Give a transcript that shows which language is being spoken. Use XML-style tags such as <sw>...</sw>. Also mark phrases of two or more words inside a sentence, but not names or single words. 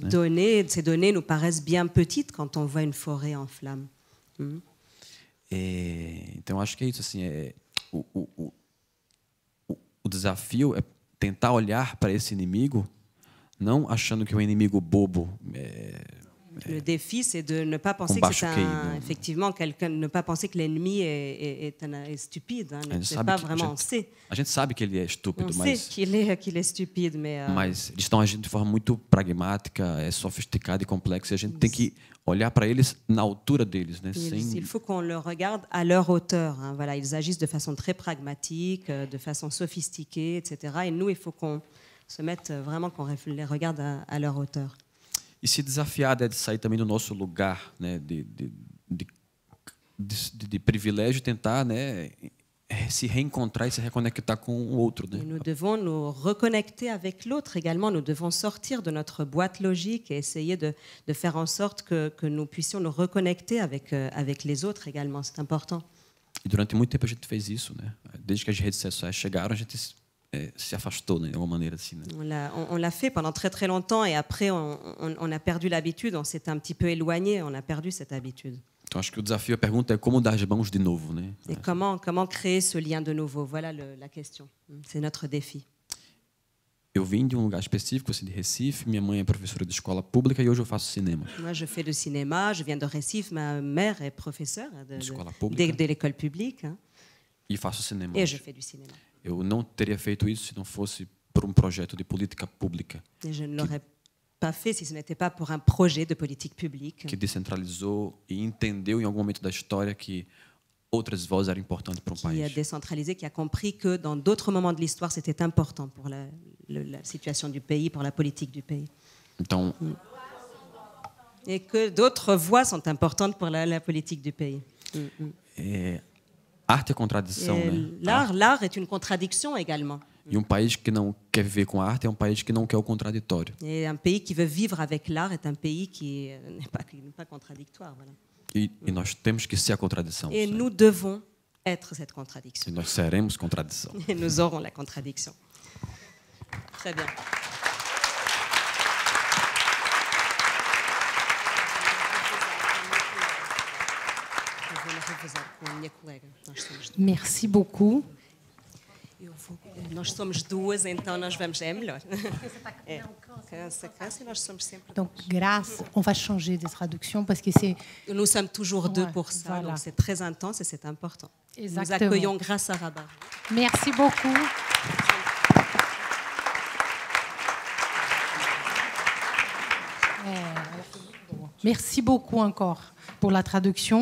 <pt>Né?</pt> <fr>Ces données nous paraissent bien petites quand on voit une forêt en flammes.</fr> <pt>Então, acho que é isso. Assim, o desafio é tentar olhar para esse inimigo não achando que é um inimigo bobo.</pt> <fr>Le défi, c'est de ne pas penser que c'est effectivement quelqu'un, ne pas penser que l'ennemi est stupide. Hein. C'est pas vraiment, on sait.</fr> <pt>A gente sabe que ele é estúpido,</pt> <fr>On</fr> <pt>mas</pt> <fr>sait qu'il est stupide, mais</fr> <pt>eles estão agindo de forma muito pragmática, sofisticada e complexa. E a gente tem que olhar para eles na altura deles, né?</pt> <fr>il faut qu'on le regarde à leur hauteur. Hein. Voilà, ils agissent de façon très pragmatique, de façon sophistiquée, etc. Et nous, il faut qu'on se mette vraiment, qu'on les regarde à leur hauteur.</fr> <pt>E se desafiar de sair também do nosso lugar, né, de privilégio, tentar, né, se reencontrar e se reconectar com o outro. Né?</pt> <fr>Et nous devons nous reconnecter avec l'autre également. Nous devons sortir de notre boîte logique et essayer de faire en sorte que nous puissions nous reconnecter avec les autres également. C'est important.</fr> <pt>E durante muito tempo a gente fez isso, né? Desde que as redes sociais chegaram, a gente se afastou, né, de alguma maneira assim. Né?</pt> <fr>On l'a fait pendant très très longtemps et après on a perdu l'habitude, on s'est un petit peu éloigné, on a perdu cette habitude.</fr> <pt>Então acho que o desafio, a pergunta é como dar as mãos de novo, né?</pt> <fr>Et comment créer ce lien de nouveau? Voilà la question. C'est notre défi.</fr> <pt>Eu vim de lugar específico, assim, de Recife. Minha mãe é professora de escola pública e hoje eu faço cinema.</pt> <fr>Moi, je fais du cinéma. Je viens de Recife. Ma mère est professeure de l'école publique. Hein.</fr> <pt>E faço cinema.</pt> <fr>Et je fais du cinéma.</fr> <pt>Eu não teria feito isso se não fosse por projeto de política pública.</pt> <fr>Et je ne l'aurais pas fait si ce n'était pas pour un projet de politique publique.</fr> <pt>Que descentralizou e entendeu em algum momento da história que outras vozes eram importantes para país.</pt> <fr>Qui a décentralisé, qui a compris que dans d'autres moments de l'histoire, c'était important pour la situation du pays, pour la politique du pays.</fr> <pt>Então,</pt> <fr>et que d'autres voix sont importantes pour la politique du pays.</fr> <pt>Arte é contradição, né?</pt> <fr>L'art est une contradiction également.</fr> <pt>E país que não quer viver com a arte é país que não quer o contraditório.</pt> <fr>Et un pays qui veut vivre avec l'art est un pays qui n'est pas contradictoire. Voilà.</fr> <pt>E nós temos que ser a contradição.</pt> <fr>Et nous devons être cette contradiction.</fr> <pt>E nós seremos contradição.</pt> <fr>Et nous aurons la contradiction. Très bien. Merci beaucoup.</fr> <pt>Nós somos duas, então nós vamos. É melhor.</pt> <fr>Donc, grâce, on va changer de traduction parce que c'est. Nous sommes toujours deux pour ça, voilà. donc c'est très intense et c'est important. Exactement. Nous accueillons Graça Rabat. Merci beaucoup. Merci beaucoup encore pour la traduction.</fr>